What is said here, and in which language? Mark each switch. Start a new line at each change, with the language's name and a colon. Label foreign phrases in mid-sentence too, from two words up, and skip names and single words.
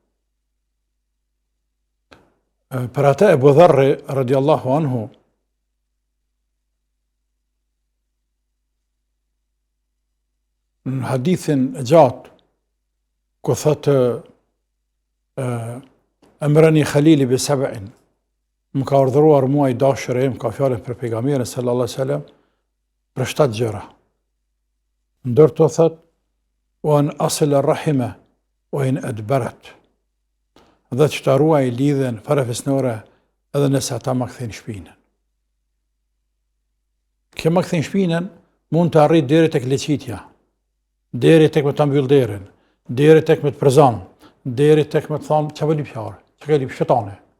Albanian: Për atë Ebu Dharri
Arabic: رضي الله عنه
Albanian: në hadithin e gjatë, ku thotë
Arabic: أمرني خليلي بسبع,
Albanian: më ka urdhëruar mua i dashuri im, ka fjalën për pejgamberin
Arabic: صلى الله عليه وسلم,
Albanian: për 7 gjëra. Ndërto thotë
Arabic: وأن أصل الرحم وإن أدبرت,
Albanian: dhe që ta ruaj lidhjen farefisnore edhe nëse ata më kthejnë shpinën. Kjo më kthejnë shpinën mund të arrijë deri tek leqitja, deri tek me ta mbyll derën, deri tek me të prezon, deri tek me të thonë çfarë lip fjalë, çka lip shetane.